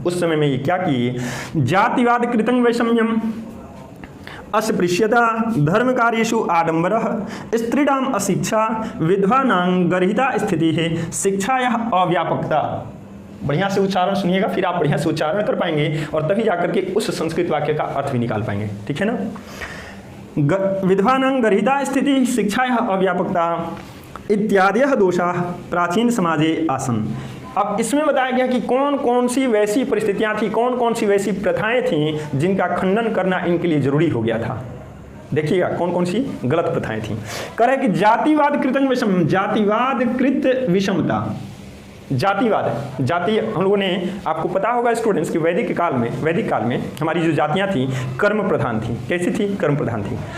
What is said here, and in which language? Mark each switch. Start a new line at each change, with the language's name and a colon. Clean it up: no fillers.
Hindi: उस समय में ये क्या किए?
Sanskrit: जातिवाद कृतं वैषम्यम, अस्पृश्यता, धर्म कार्येषु आडंबरः, स्त्रीणाम अशिक्षा, विधवानां गर्हिता स्थिति है, शिक्षायाः अव्यापकता।
Hindi: बढ़िया से उच्चारण सुनिएगा, फिर आप बढ़िया से उच्चारण कर पाएंगे और तभी जाकर के उस संस्कृत वाक्य का अर्थ भी निकाल पाएंगे। ठीक है ना?
Sanskrit: विधवानां गर्हिता स्थिति, शिक्षायाः अव्यापकता इत्यादयः दोषाः प्राचीन समाजे आसन्।
Hindi: अब इसमें बताया गया कि कौन कौन सी वैसी परिस्थितियां थी, कौन कौन सी वैसी प्रथाएं थीं जिनका खंडन करना इनके लिए जरूरी हो गया था। देखिएगा कौन कौन सी गलत प्रथाएं थीं। कह रहे कि
Sanskrit: जातिवाद कृतं विषम, जातिवाद कृत विषमता।
Hindi: जातिवाद, जाति हम लोगों ने, आपको पता होगा स्टूडेंट्स कि वैदिक काल में हमारी जो जातियां थी कर्म प्रधान थी। कैसी थी? कर्म प्रधान थी।